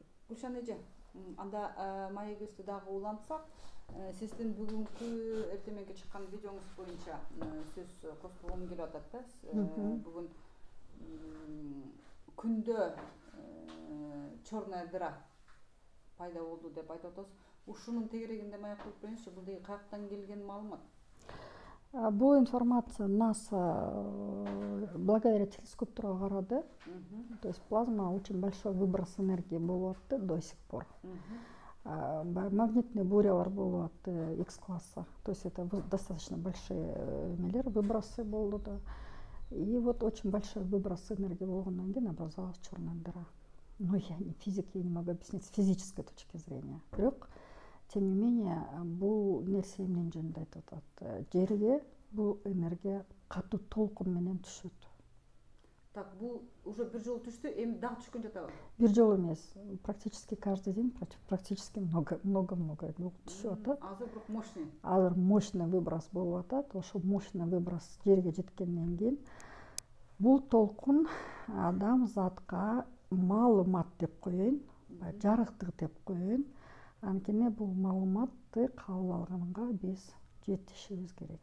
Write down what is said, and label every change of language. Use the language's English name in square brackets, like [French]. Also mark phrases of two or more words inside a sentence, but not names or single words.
[Kyrgyz] Гүлшан эже, анда маегибизди дагы улантсак, сиздин бүгүнкү эртең чыккан видеоңуз боюнча сөз кошкугум келип атат да. Бүгүн күндө [Russian] черная дыра [Kyrgyz] пайда болду деп айтып атабыз. Ушунун тегерегинде маек кылып бериңизчи, бул деги каяктан келген маалымат? Бул информация НАСА благодаря телескопторго карады. [Russian] То есть плазма очень большой выброс энергии [Kyrgyz] болуп атты [Russian] до сих пор. [Kyrgyz] Магнитный бурялар болуп атты X класса. [Russian] То есть это достаточно большие выбросы [Kyrgyz] болду да. [Russian] И вот очень большой выброс энергии [Kyrgyz] болгондон кийин [Russian] образовалась черная дыра. Ну, я не физик, я не могу объяснить с физической точки зрения. Бирок, тем не менее, [Kyrgyz] бул нерсе эмне жөнүндө айтып атат. Жерге бул энергия катуу толкун менен түшөт. Так, бул уже бир жолу түштү, эми дагы түшкөн жатабы? Бир жолу эмес, [Russian] практически каждый день, практически много [Kyrgyz] түшүп атат. Азыр бирок мощный. Азыр [Russian] мощный выброс [Kyrgyz] болуп атат. Ошо [Russian] мощный выброс [Kyrgyz] жерге жеткенден кийин бул толкун адам затка маалымат деп коеюн, жарыктык деп коеюн. Анткени бул маалыматты кабыл алганга биз жетишибиз керек.